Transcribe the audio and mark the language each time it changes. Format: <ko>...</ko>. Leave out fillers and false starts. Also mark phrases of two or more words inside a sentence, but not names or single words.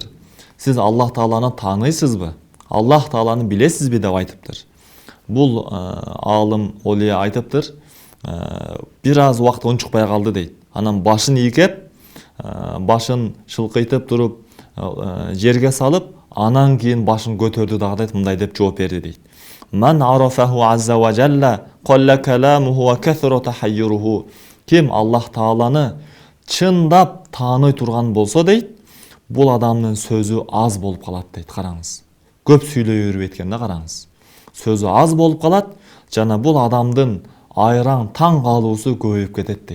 <ky>Сиз Аллах Тааланы тааныйсызбы? Аллах Тааланы билесизби деп айтыптыр. Бул алым олия айтыптыр. Бир аз убакыт унчукпай калды дейт. Анан башын ийкеп, башын шылкыйтып туруп, жерге салып, анан кийин башын көтөрдү дагы дейт, мындай деп жооп берди дейт.</ky> <ar>من عرفه عز وجل قل كلامه وكثر تحيره.</ar> <ky>Ким Аллах Тааланы чындап тааный турган болсо дейт, бул адамдын сөзү аз болуп калат дейт. Караңыз. Көп сүйлөй берип эткенде караңыз. Сөзү аз болуп калат, жана бул адамдын айраң таң калуусу көбөйүп кетет дейт.</ky>